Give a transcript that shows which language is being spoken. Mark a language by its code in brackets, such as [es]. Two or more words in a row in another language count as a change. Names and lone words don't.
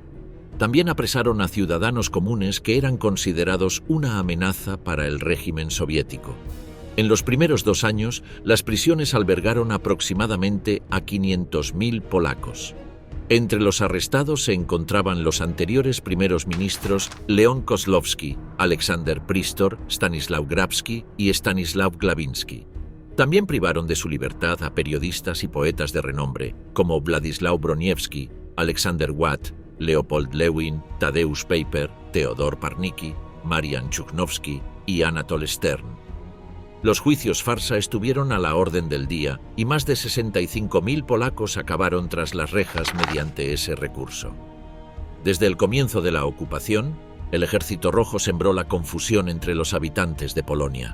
[es] También apresaron a ciudadanos comunes que eran considerados una amenaza para el régimen soviético. En los primeros 2 años, las prisiones albergaron aproximadamente a 500.000 polacos. Entre los arrestados se encontraban los anteriores primeros ministros Leon Kozłowski, Aleksander Prystor, Stanisław Grabski y Stanisław Glawiński. También privaron de su libertad a periodistas y poetas de renombre, como Władysław Broniewski, Alexander Watt, Leopold Lewin, Tadeusz Paper, Teodor Parnicki, Marian Chuknovsky y Anatol Stern. Los juicios farsa estuvieron a la orden del día y más de 65.000 polacos acabaron tras las rejas mediante ese recurso. Desde el comienzo de la ocupación, el Ejército Rojo sembró la confusión entre los habitantes de Polonia.